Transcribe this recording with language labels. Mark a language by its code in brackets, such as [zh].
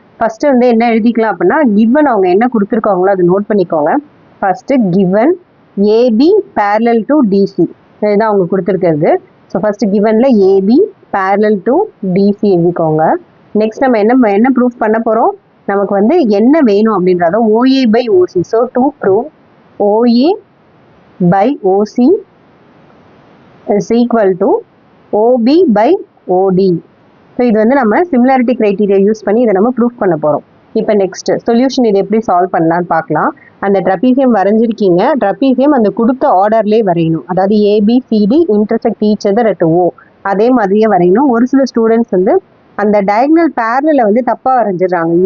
[ta] First வந்து என்ன எழுதிக்கலாம் அப்படின்னா, கிவன் அவங்க என்ன கொடுத்துருக்காங்களோ அதை நோட் பண்ணிக்கோங்க. First given AB parallel to DC இதுதான் அவங்க கொடுத்துருக்கிறது. So first கிவனில் AB parallel to DC எழுதிக்கோங்க. நெக்ஸ்ட் நம்ம என்ன ப்ரூஃப் பண்ண போகிறோம்? நமக்கு வந்து என்ன வேணும் அப்படின்றத OA by OC. [en] So to prove OA by OC is equal to OB by OD. [ta] So இது வந்து நம்ம சிமிலாரிட்டி கிரைட்டீரியா யூஸ் பண்ணி இதை நம்ம ப்ரூஃப் பண்ண போகிறோம். இப்போ நெக்ஸ்ட் சொல்யூஷன் இது எப்படி சால்வ் பண்ணலான்னு பார்க்கலாம். அந்த ட்ரபீசியம் வரைஞ்சிருக்கீங்க. ட்ரபீசியம் அந்த கொடுத்த ஆர்டர்லேயே வரையணும். அதாவது ABCD [en] intersect each other at O [ta] அதே மாதிரியே வரையணும். ஒரு சில ஸ்டூடெண்ட்ஸ் வந்து அந்த டயக்னல் பேரலில் வந்து தப்பாக வரைஞ்சிடுறாங்க.